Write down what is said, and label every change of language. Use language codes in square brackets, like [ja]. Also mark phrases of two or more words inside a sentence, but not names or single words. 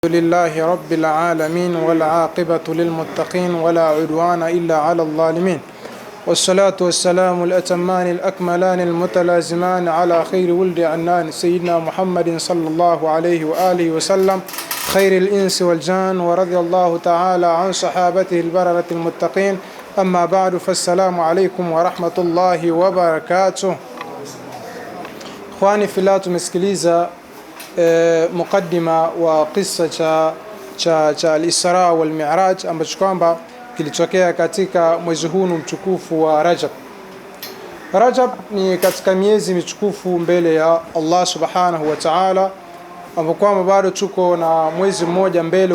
[ar] لله رب العالمين والعاقبة للمتقين ولا عدوان إلا على الظالمين، والصلاة والسلام الأتمان الأكملان المتلازمان على خير ولد عنان سيدنا محمد صلى الله عليه وآله وسلم خير الإنس والجان، ورضي الله تعالى عن صحابته البررة المتقين. أما بعد، فالسلام عليكم ورحمة الله وبركاته. إخواني في الله، [sw] tumesikiliza mukaddima wa kisa cha al-Isra wal Mi'raj ambacho kwamba kilitokea katika mwezi huu mtukufu wa Rajab. Rajab ni katika miezi mitukufu mbele ya Allah [ar] سبحانه وتعالى, [sw] ambapo kwamba bado tuko na mwezi mmoja mbele.